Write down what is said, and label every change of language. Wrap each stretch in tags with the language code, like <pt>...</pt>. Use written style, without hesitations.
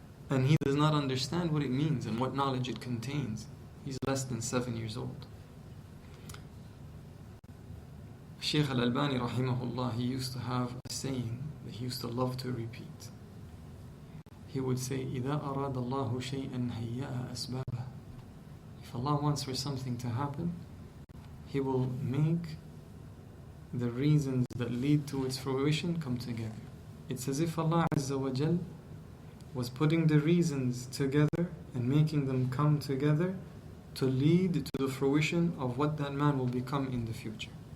<en>And he does not understand what it means and what knowledge it contains. He's less than 7 years old. Shaykh al-Albani rahimahullah, he used to have a saying that he used to love to repeat. He would say,</en> <ar>إِذَا أَرَادَ اللَّهُ شَيْئًا هَيَّأَ أَسْبَابَهُ.</ar> <en>If Allah wants for something to happen, He will make the reasons that lead to its fruition come together. It's as if Allah Azza wa Jal was putting the reasons together and making them come together to lead to the fruition of what that man will become in the future.</en>